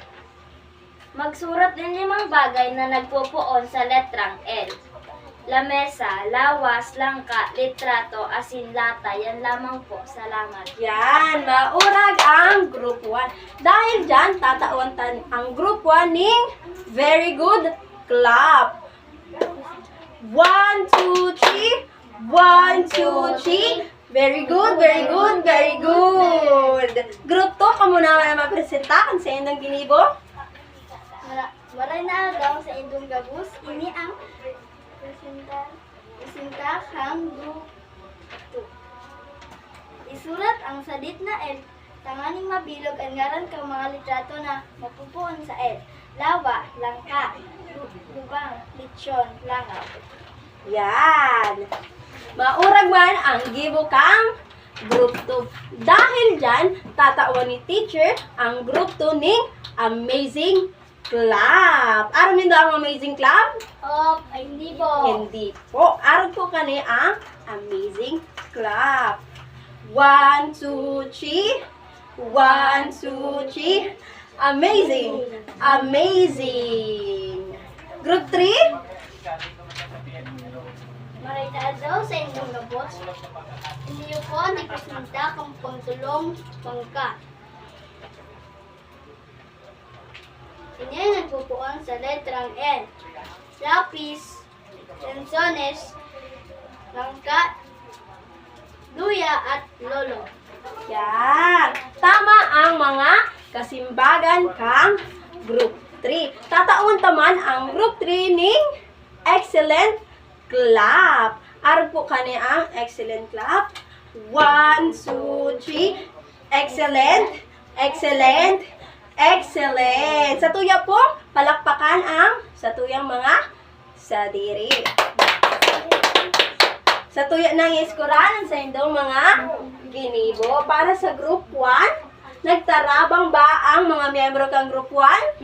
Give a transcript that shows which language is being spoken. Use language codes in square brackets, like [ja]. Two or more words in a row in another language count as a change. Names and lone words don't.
[bik] Magsurat ng 5 bagay na nagpupuon sa letrang L. Lamesa, lawas, langka, litrato, asin, lata. Yan lamang po. Salamat. Yan, maurag ang group 1. Dahil dyan, tatawan ang group 1 ning [en] very good clap. [bik] 1, 2, 3. 1, 2, 3. [en] Very good, very good, very good. [bik] Group 2, kamo naman na mapresenta kung sa inyong ginibo. Maray na daw sa indong gabus, ini ang presenta kang group 2. Isulat ang sadit na L. Tanganing mabilog ang ngaran kang mga litrato na mapupuon sa L. Lawa, langka, lubang, litsyon, langaw. Yan. Maurag man ang gibo kang group 2. Dahil dyan, tatawan ni teacher ang group 2 ning [en] amazing clap. [bik] Aram nyo ang [en] amazing clap? [tl] Ay, hindi po. Hindi po. [bik] Aram po kani ang [en] amazing clap. [bik] 1, 2, 3. 1, 2, 3. [en] Amazing. Amazing. [bik] Group 3? Maray na daw sa indong gabus, [tl] hindi po [bik] nagpresenta kang pangtulong pangka. Ini ang nagpupuan sa letrang N. Lapis, lansones, langka, luya at lolo. Yan. Tama ang mga kasimbagan kang group 3. Tataon taman ang group 3 ning [en] excellent clap. [bik] Aron po kani ang [en] excellent clap. [bik] 1, 2, 3. [en] Excellent. Excellent. Excellent. [bik] Sa tuya po, palakpakan ang sa tuyang mga sadiri. Sa tuya ng iskuran sa indong mga ginibo. Para sa group 1, nagtarabang ba ang mga miyembro kang group 1?